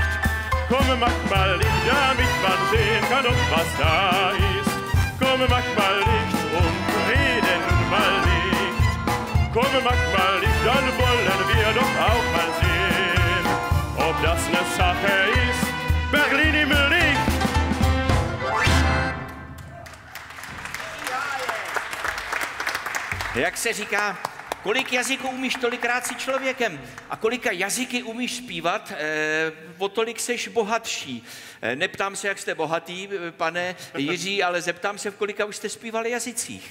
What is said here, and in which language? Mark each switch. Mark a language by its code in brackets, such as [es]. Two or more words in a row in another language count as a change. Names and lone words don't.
[de] Komm, mach mal Licht, damit man sehen kann, ob was da ist. Komm, mach mal Licht und rede nun mal nicht. Komm, mach mal Licht, dann wollen wir doch auch mal sehen, ob das eine Sache ist, Berlin im Licht. [cs] Jak se říká, kolik jazyků umíš, tolikrát si člověkem. A kolika jazyky umíš zpívat, o tolik seš bohatší. Neptám se, jak jste bohatý, pane Jiří, ale zeptám se, v kolika už jste zpívali jazycích.